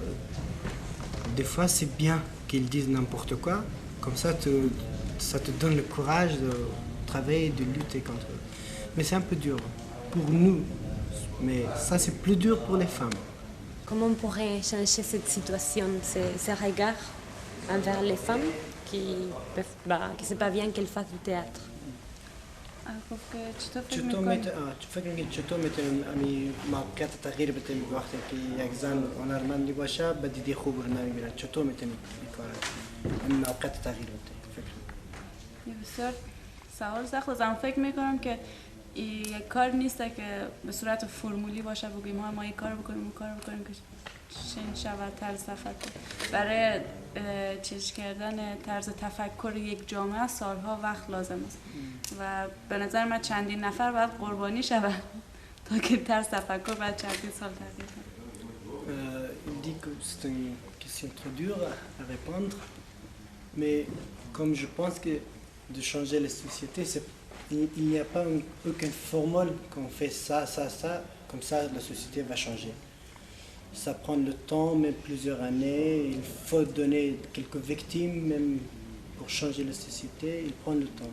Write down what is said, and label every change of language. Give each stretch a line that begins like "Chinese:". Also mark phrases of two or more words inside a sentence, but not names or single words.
French: Des fois, c'est bien qu'ils disent n'importe quoi, comme ça te donne le courage de travailler, de lutter contre eux. Mais c'est un peu dur pour nous, mais ça c'est plus dur pour les femmes. Comment on pourrait changer cette situation, ces regards envers les femmes qui c'est pas bien qu'elles fassent du théâtre?
Persian: چطور فکر می‌کنی چطور میتونیم امی موقعیت تغییر بدیم وقتی که یک زن هنرمندی باشه به دیدی خوب رو نمی‌بینن چطور میتونیم این موقعیت تغییر بدیم فکر بسیار سوال سخت است. فکر میکنم که یک کار نیست که به صورت فرمولی باشه بگیم ما این کار بکنیم اون کار بکنیم که چنین شود طرز تفکر. برای چیز کردن طرز تفکر یک جامعه سالها وقت لازم است و به نظر من چندین نفر باید قربانی شود تا که طرز تفکر بعد چندین سال تغییر کنه.
French: Il dit que c'est une question trop dure à répondre, mais comme je pense que de changer les sociétés, il n'y a pas aucune formule qu'on fait ça, comme ça la société va changer. Ça prend le temps, même plusieurs années, il faut donner quelques victimes, même pour changer la société, il prend le temps.